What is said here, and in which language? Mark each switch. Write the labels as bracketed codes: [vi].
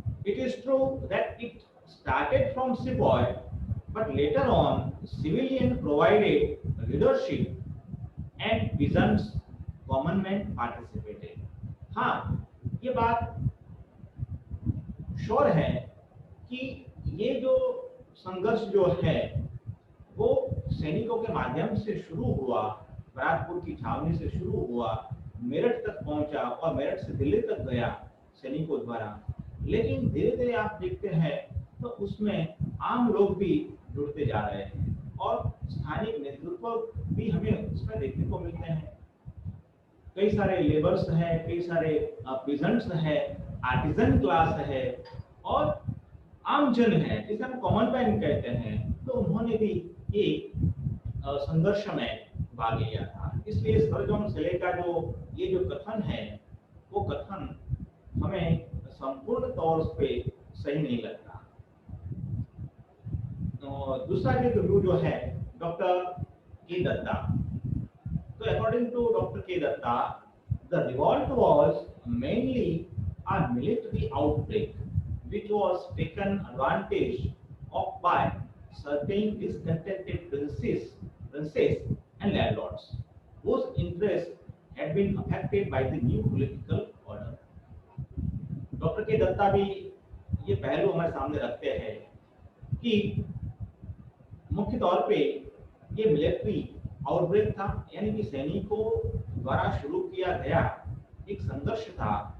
[en] It is true that it started from Sepoy, but later on civilian provided leadership and visions, common men participated। [hi] हाँ, ये बात sure है कि ये जो संघर्ष जो है वो सैनिकों के माध्यम से शुरू हुआ, बराकपुर की छावनी से शुरू हुआ, मेरठ तक पहुंचा और मेरठ से दिल्ली तक गया सैनिकों द्वारा। लेकिन धीरे धीरे आप देखते हैं तो उसमें आम लोग भी जुड़ते जा रहे हैं और स्थानीय नेतृत्व भी हमें उसमें देखने को मिलते हैं। कई सारे लेबर्स हैं, कई सारे पीजेंट्स हैं, आर्टिजन क्लास है और आमजन है, जिसे हम कॉमन मैन कहते हैं, तो उन्होंने भी एक संघर्ष में भाग लिया था। इसलिए सर जॉन सेले का जो ये जो कथन है, वो कथन हमें संपूर्ण तौर पे सही नहीं लगता। तो दूसरा जो व्यू जो है डॉक्टर के दत्ता, तो [en] According to doctor K Datta, the revolt was mainly a military outbreak which was taken advantage of by certain discontented princes and landlords whose interests had been affected by the new political order। [hi] Doctor के दत्ता भी ये पहलू हमारे सामने रखते हैं कि मुख्य तौर पे ये मिलिट्री आउटब्रेक था, यानी कि सैनिकों द्वारा शुरू किया गया एक संघर्ष था